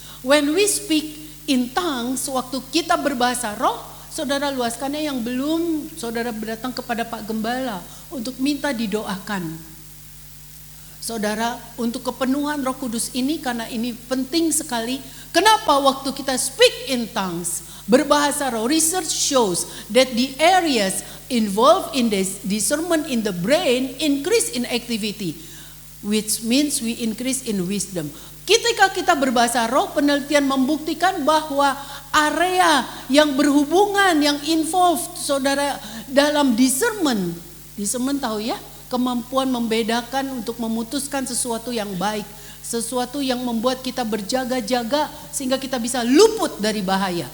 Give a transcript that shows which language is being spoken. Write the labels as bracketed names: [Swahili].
[English] When we speak in tongues, [Indonesian] waktu kita berbahasa roh, saudara luaskannya yang belum, saudara datang kepada Pak Gembala untuk minta didoakan. Saudara, untuk kepenuhan Roh Kudus ini, karena ini penting sekali. Kenapa waktu kita [English] speak in tongues, [Indonesian] berbahasa roh, [English] research shows that the areas involved in this discernment in the brain increase in activity, which means we increase in wisdom. [Indonesian] Ketika kita berbahasa roh, penelitian membuktikan bahwa area yang berhubungan, yang involved saudara dalam discernment tahu ya, kemampuan membedakan untuk memutuskan sesuatu yang baik, sesuatu yang membuat kita berjaga-jaga sehingga kita bisa luput dari bahaya.